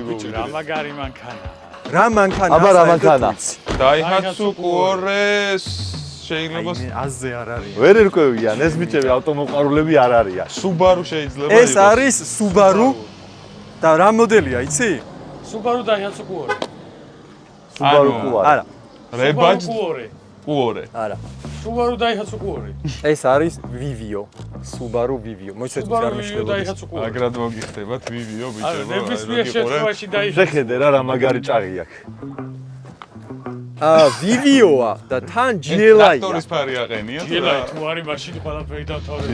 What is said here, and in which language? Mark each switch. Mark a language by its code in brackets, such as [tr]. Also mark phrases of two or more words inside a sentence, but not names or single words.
[ka] ბიჭო, რა მაგარი მანქანა. რა მანქანა? აბა რა მანქანა? Daihatsu Cuore შეიძლება აზე არ არის. ვერ ერკვევიან, ეს ბიჭები ავტომოყვარულები არ არიან. Subaru შეიძლება ეს არის Subaru და რა მოდელია, იცი? Subaru Daihatsu Cuore. Subaru Cuore. არა. Rebadge Cuore. Cuore. არა. Subaru Daihatsu Cuore. ეს არის Vivio. Subaru Vivio. მოიცეთ არ Subaru Daihatsu Cuore. Agrad მოგიხდებათ Vivio ბიჭებო. არა, ნებისმიერ შემთხვევაში შეხედე რა მაგარი ჭაღი აქვს. ვივიოა და თან GLI-ია. ტრაქტორის ფარი აყენია. GLI თუ არის მაშინ ყველაფერი დავთავრებ.